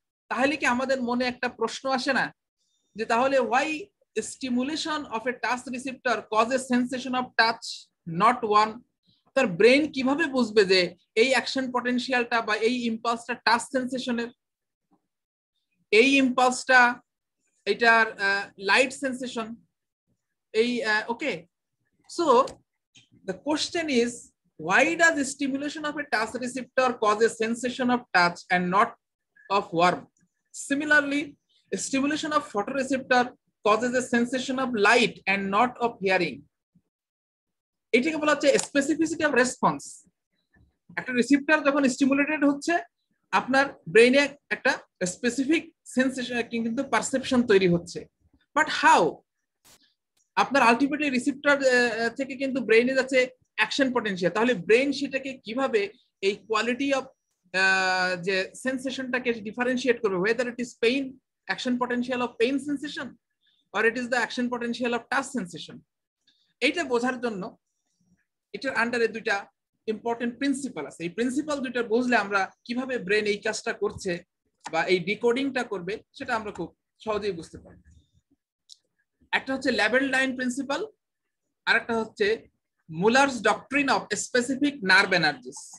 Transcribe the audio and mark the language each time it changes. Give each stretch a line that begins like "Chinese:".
Bangla: তাহলে কি আমাদের মনে একটা প্রশ্ন আসে না, যে তাহলে
English: Why stimulation of a touch receptor causes sensation of touch not one?
Bangla: তার ব্রেন কিভাবে বুঝবে যে এই অ্যাকশন পটেনশিয়ালটা বা এই ইম্পালসটা টাচ সেন্সেশনের, এই ইম্পালসটা এটার লাইট সেন্সেশন, এই ওকে।
English: So the question is, why does the stimulation of a touch receptor cause a sensation of touch and not of warmth? Similarly, a stimulation of photoreceptor causes a sensation of light and not of hearing.
Bangla: এটাকে বলা হচ্ছে specificity of response. একটা receptor যখন stimulated হচ্ছে, আপনার ব্রেইনে একটা specific sensation কিন্তু perception তৈরি হচ্ছে,
English: But how?
Bangla: আপনার আলটিমেটলি রিসেপ্টর থেকে কিন্তু ব্রেইনে যাচ্ছে অ্যাকশন পটেনশিয়াল। তাহলে ব্রেইন সেটাকে কিভাবে এই কোয়ালিটি অফ যে সেন্সেশনটাকে ডিফারেন্সিয়েট করবে,
English: whether it is pain, action potential of pain sensation or it is the action potential of touch sensation.
Bangla: এইটা বোঝার জন্য এটার আন্ডারে দুইটা ইম্পর্টেন্ট প্রিন্সিপাল আছে। এই প্রিন্সিপাল দুইটা বুঝলে আমরা কিভাবে ব্রেন এই কাজটা করছে বা এই ডিকোডিংটা করবে সেটা আমরা খুব সহজেই বুঝতে পারব। একটা হচ্ছে লেভেল লাইন প্রিন্সিপাল, আর একটা হচ্ছে মুলারস doctrine of specific nerve energies.